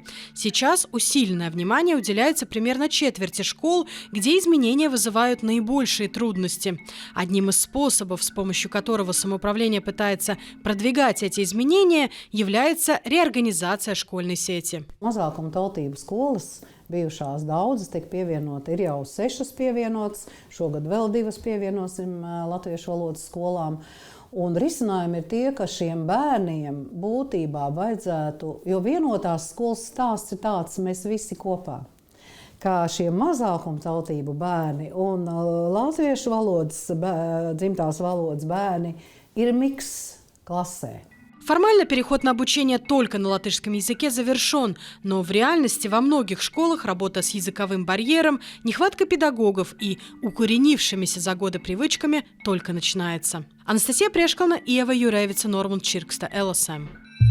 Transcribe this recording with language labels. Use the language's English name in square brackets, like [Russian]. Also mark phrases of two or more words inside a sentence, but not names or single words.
[Russian] Сейчас усиленное внимание уделяется примерно четверти школ, где изменения вызывают наибольшие трудности. Одним из способов, с помощью которого самоуправление пытается продвигать эти изменения, является реорганизация школьной сети. [Latvian] Mazākuma tautību skolas bijušās daudzas tiek pievienota, ir jau 6 pievienotas, šogad vēl 2 pievienosim latviešu valodas skolām. Un risinājumi ir tie, ka šiem bērniem būtībā vajadzētu, jo vienotās skolas stāsts ir tāds, mēs visi kopā. Kā šie mazākuma tautību bērni un latviešu valodas, dzimtās valodas bērni ir miks классе. [Russian] Формально переход на обучение только на латышском языке завершен, но в реальности во многих школах работа с языковым барьером, нехватка педагогов и укоренившимися за годы привычками только начинается. Анастасия Прешкална и Ева Юревица, Нормунд Чиркста, ЛСМ.